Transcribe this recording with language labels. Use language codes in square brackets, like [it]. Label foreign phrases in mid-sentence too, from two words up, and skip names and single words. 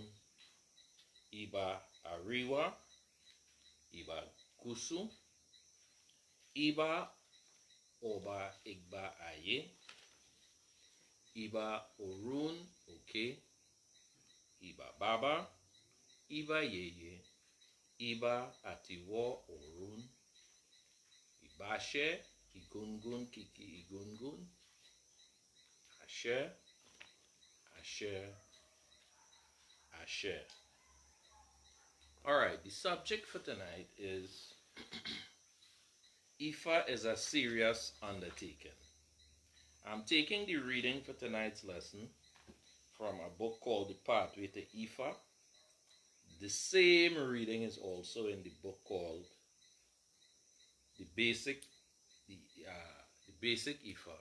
[yo] Iba Ariwa, Iba Kusu, Iba Oba Igba Aye, Iba Orun Oke, Iba Baba, Iba Yeye, Iba Atiwo Orun, Ibashe, Igungun Kiki Igungun, Ashe, Ashe, Ashe. [en] Alright, the subject for tonight is Ifá is a serious undertaking. I'm taking the reading for tonight's lesson from a book called The Pathway to Ifá. The same reading is also in the book called The Basic Ifá.